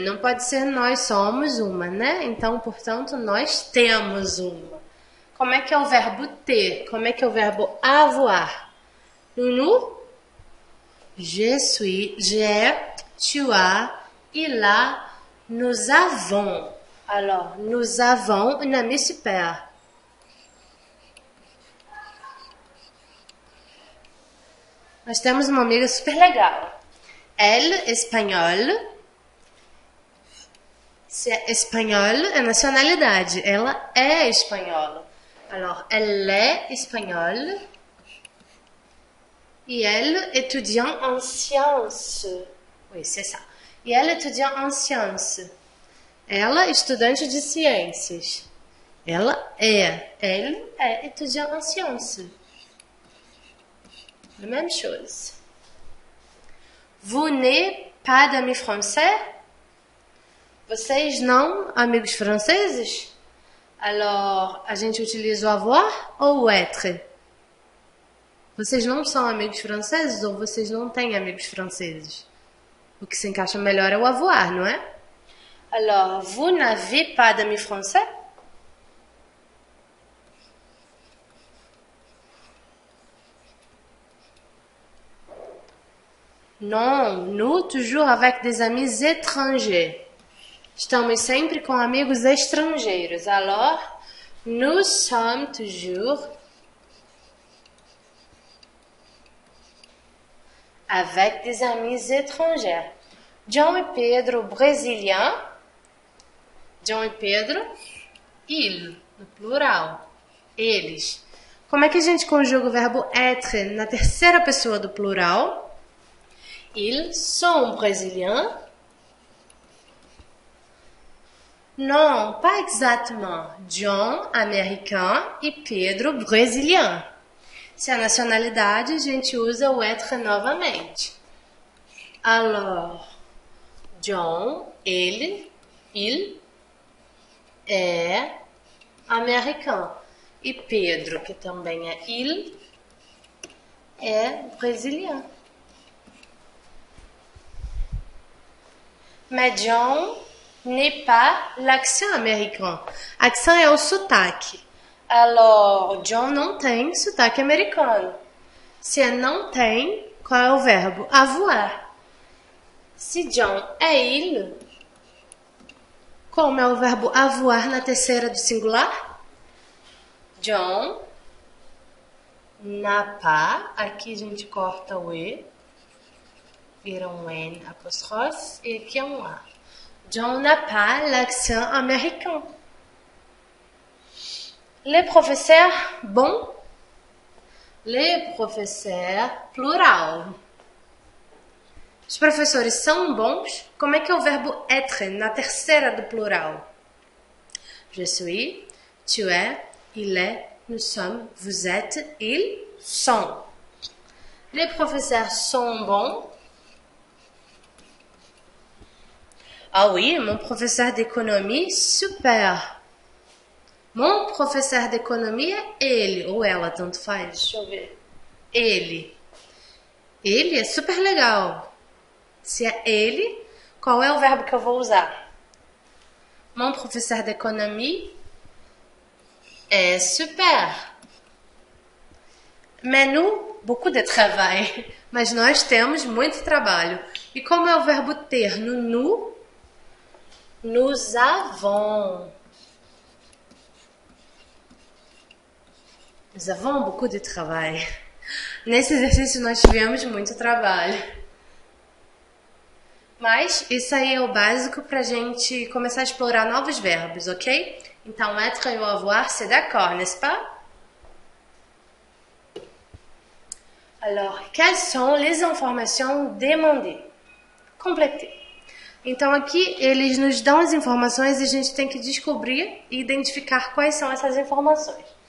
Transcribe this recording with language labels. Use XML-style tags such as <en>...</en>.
<pt>Não pode ser nós somos uma, né? Então, portanto, nós temos uma. Como é que é o verbo ter? Como é que é o verbo avoir?</pt> <fr>Nous, je suis, j'ai, tu as, il a, nous avons. Alors, nous avons une amie super.</fr> <pt>Nós temos uma amiga super legal.</pt> <fr>Elle, espagnole.</fr> <pt>Se é espanhol, é nacionalidade. Ela é espanhola.</pt> <fr>Alors, elle est espagnole. Et elle, étudiant en sciences. Oui, c'est ça.</fr> <pt>E ela,</pt> <fr>étudiant en sciences.</fr> <pt>Ela, estudante de ciências.</pt> <fr>Elle est étudiant en sciences. La même chose. Vous n'êtes pas d'amis français?</fr> <pt>Vocês não, amigos franceses? Alors, a gente utiliza o avoir ou o être? Vocês não são amigos franceses ou vocês não têm amigos franceses? O que se encaixa melhor é o avoir, não é?</pt> <fr>Alors, vous n'avez pas d'amis français? Non, nous toujours avec des amis étrangers.</fr> <pt>Estamos sempre com amigos estrangeiros.</pt> <fr>Alors, nous sommes toujours avec des amis étrangers. John e Pedro, brésiliens.</fr> <pt>John e Pedro, il, no plural. Eles. Como é que a gente conjuga o verbo être na terceira pessoa do plural?</pt> <fr>Ils sont brésiliens. Non, pas exactement. John, américain, e Pedro, brésilien.</fr> <pt>Se é a nacionalidade, a gente usa o être novamente.</pt> <fr>Alors, John, il é américain.</fr> <pt>E Pedro, que também é il, é brésilien.</pt> <fr>Mais John n'est pas l'accent américain.</fr> <pt>Accent é o sotaque. Alors, John não tem sotaque americano. Se não tem, qual é o verbo? Avoir. Se John é il, como é o verbo avoir na terceira do singular?</pt> <fr>John n'a pas.</fr> <pt>Aqui a gente corta o E. Vira um N apóstrofe e aqui é um A.</pt> <fr>John n'a pas l'accent américain. Les professeurs, bons. Les professeurs, plural.</fr> <pt>Os professores são bons. Como é que é o verbo être na terceira do plural?</pt> <fr>Je suis, tu es, il est, nous sommes, vous êtes, ils sont. Les professeurs sont bons. Ah oui, mon professeur d'économie, super. Mon professeur d'économie</fr> <pt>é ele, ou ela, tanto faz. Deixa eu ver. Ele. Ele é super legal. Se é ele, qual é o verbo que eu vou usar?</pt> <fr>Mon professeur d'économie est super. Mais nous, beaucoup de travail.</fr> <pt>Mas nós temos muito trabalho. E como é o verbo ter no nous?</pt> <fr>Nous avons. Nous avons beaucoup de travail.</fr> <pt>Nesse exercício nós tivemos muito trabalho. Mas isso aí é o básico pra gente começar a explorar novos verbos, ok?</pt> <fr>Então, être et avoir, c'est d'accord, n'est-ce pas? Alors, quelles sont les informations demandées? Compléter.</fr> <pt>Então, aqui eles nos dão as informações e a gente tem que descobrir e identificar quais são essas informações.</pt>